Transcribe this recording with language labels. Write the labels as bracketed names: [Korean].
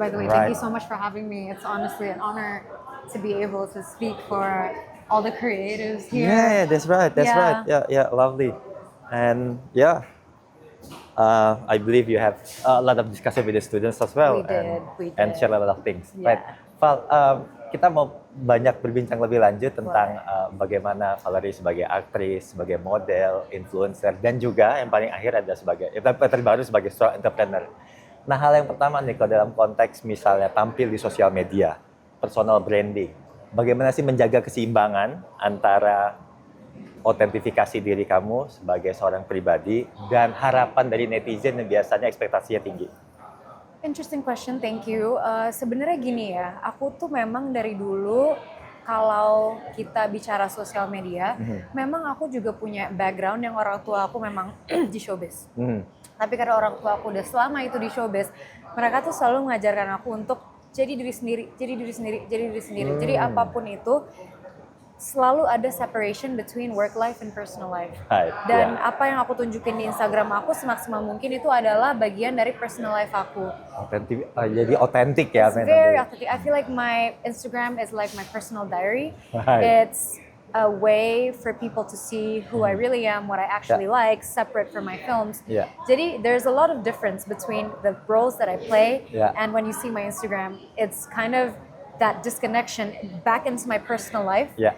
[English] By the way, thank you so much for having me. It's honestly an honor to be able to speak for all the creatives here. Yeah, that's right. Yeah, lovely. And yeah, I believe you have a lot of discussion with the students as well. We did. And share a lot of things. Yeah. Right. [Indonesian] Val, kita mau banyak berbincang lebih lanjut tentang bagaimana Valerie sebagai aktris, sebagai model, influencer, dan juga yang paling akhir ada sebagai terbaru sebagai seorang entrepreneur. Nah, hal yang pertama nih, kalau dalam konteks misalnya tampil di sosial media, personal branding, bagaimana sih menjaga keseimbangan antara otentifikasi diri kamu sebagai seorang pribadi dan harapan dari netizen yang biasanya ekspektasinya tinggi? [English] Interesting question, thank you. [Indonesian] Sebenarnya gini ya, aku tuh memang dari dulu kalau kita bicara sosial media, memang aku juga punya background yang orang tua aku memang di showbiz. Tapi karena orang tua aku udah selama itu di showbiz, mereka tuh selalu mengajarkan aku untuk jadi diri sendiri. Jadi apapun itu, selalu ada [English] separation between work life and personal life. [Indonesian] Dan apa yang aku tunjukin di Instagram aku semaksimal mungkin itu adalah bagian dari personal life aku. Jadi otentik ya. [English] It's very authentic. I feel like my Instagram is like my personal diary. It's a way for people to see who I really am, what I actually like, separate from my films. [Indonesian] Jadi [English] there's a lot of difference between the roles that I play and when you see my Instagram, it's kind of that disconnection back into my personal life.